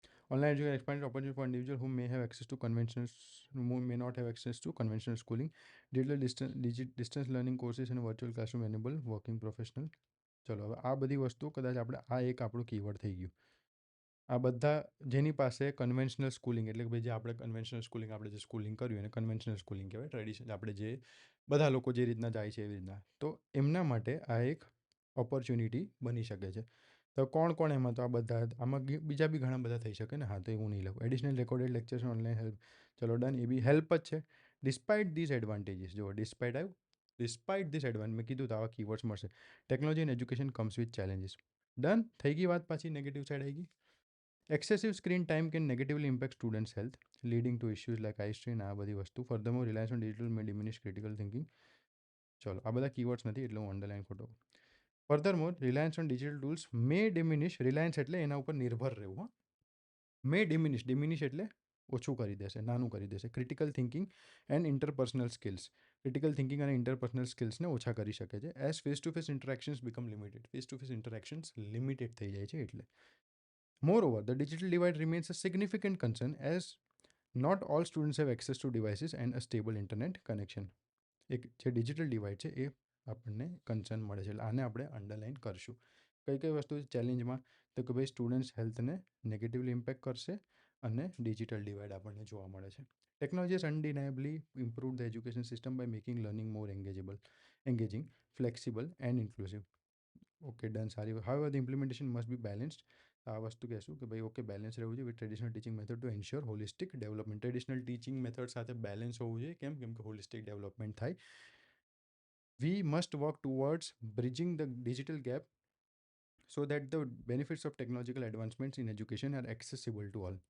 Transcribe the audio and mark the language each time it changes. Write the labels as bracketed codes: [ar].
[en] Online education expanded opportunity for individuals who may have access to conventional, who may not have access to conventional schooling. Distance learning courses and virtual classroom enable working professional. [gu] ચલો હવે આ બધી વસ્તુ કદાચ આપણે આ એક આપણું કીવર્ડ થઈ ગયું. આ બધા જેની પાસે કન્વેન્શનલ સ્કૂલિંગ એટલે કે ભાઈ જે આપણે કન્વેન્શનલ સ્કૂલિંગ આપણે જે સ્કૂલિંગ કર્યું એને કન્વેન્શનલ સ્કૂલિંગ કહેવાય. ટ્રેડિશનલ આપણે જે બધા લોકો જે રીતના જાય છે એવી રીતના, તો એમના માટે આ એક ઓપોર્ચ્યુનિટી બની શકે છે. તો કોણ કોણ એમાં? તો આ બધા આમાં બીજા બી ઘણા બધા થઈ શકે ને. હા, તો એવું નહીં લખું. [en] Additional recorded lectures online help. [gu] ચલો ડન. એ બી હેલ્પ જ છે. [en] Despite this advantages. [gu] જો ડિસ્પાઇટ આવ્યું. [en] despite this advantage [gu] મેં કીધું તો આવા કીવર્ડ્સ મળશે. [en] Technology and education comes with challenges. [gu] Done થઈ ગઈ વાત. પાછી નેગેટિવ સાઈડ આવી ગઈ. [en] Excessive screen time can negatively impact students' health, leading to issues like eye strain. [gu] આ બધી વસ્તુ. [en] Furthermore, reliance on digital may diminish critical thinking. [gu] ચલો આ બધા કીવર્ડ્સ નથી એટલે હું અંડરલાઈન ખોટો. [en] Furthermore, reliance on digital tools may diminish. [gu] Reliance એટલે એના ઉપર નિર્ભર રહેવું. હા, મે ડિમિનિશ એટલે ઓછું કરી દેશે, નાનું કરી દેશે. [en] Critical thinking and interpersonal skills. Critical thinking [gu] અને ઇન્ટરપર્સનલ સ્કિલ્સને ઓછા કરી શકે છે. [en] As face to face interactions become limited. Face to face interactions limited [gu] થઈ જાય છે એટલે. [en] Moreover, the digital divide remains a significant concern as not all students have access to devices and a stable internet connection. [gu] એક જે digital divide છે એ આપણને concern મળે છે. એટલે આને આપણે અંડરલાઇન કરશું. કઈ કઈ વસ્તુ ચેલેન્જમાં? તો કે ભાઈ સ્ટુડન્ટ્સ હેલ્થને નેગેટિવલી ઇમ્પેક્ટ કરશે અને ડિજિટલ ડિવાઇડ આપણને જોવા મળે છે. [en] Technology has undeniably improved the education system by making learning more engaging, flexible and inclusive. [gu] Okay done. સારી. [en] However the implementation must be balanced. [gu] આ વસ્તુ કહેશું કે ભાઈ ઓકે બેલેન્સ રહેવું જોઈએ [en] With traditional teaching method to ensure holistic development. [gu] Traditional teaching method સાથે balance હોવું જોઈએ. કેમ કે હોલિસ્ટિક ડેવલપમેન્ટ થાય. [en] We must work towards bridging the digital gap so that the benefits of technological advancements in education are accessible to all.